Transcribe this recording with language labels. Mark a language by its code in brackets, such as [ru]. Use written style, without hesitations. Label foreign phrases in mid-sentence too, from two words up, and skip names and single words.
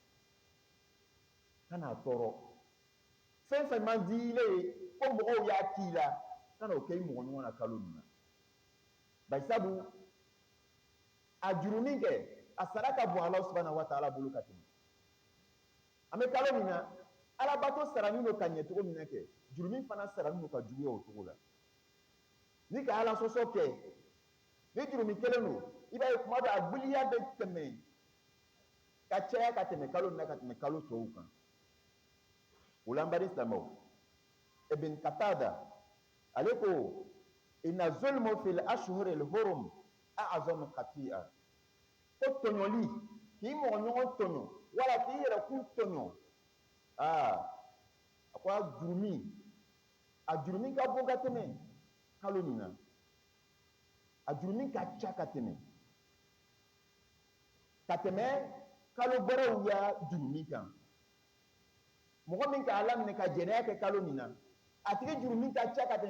[bm] kana tɔɔrɔ fɛn fɛn man di i le ye ko mɔgɔw y'a k'i la kana o kɛ i mɔgɔ ɲɔgɔn na kalo nin na bari sabu a jurumi kɛ a sara ka bon ala [ar] سبحانه وتعالى [bm] bolo ka tɛmɛ an bɛ kalo min na alabato sarani no ka ɲɛ cogo min na kɛ jurumi fana sarani no ka juguya o cogo la ni ka ala sɔsɔ kɛ ni jurumi kelen don i b'a ye kuma dɔ a gbiliya bɛ tɛmɛ ka caya ka tɛmɛ kalo na ka tɛmɛ kalo tɔw kan o la n bari silamɛw ibn Qatada ale ko [ar] إن الظلم في الأشهر الحرم أعظم خطيئة [bm] ko tɔɲɔli k'i mɔgɔ ɲɔgɔn tɔɲɔ wala k'i yɛrɛ kun tɔɲɔ a ko a jurumi ka bon ka tɛmɛ kalo nin na a jurumi ka ca ka tɛmɛ kalo bɛrɛw ya jurumi kan mɔgɔ min ka ala minɛ ka jɛnɛya kɛ kalo nin na a tigi jurumi ka ca ka tɛmɛ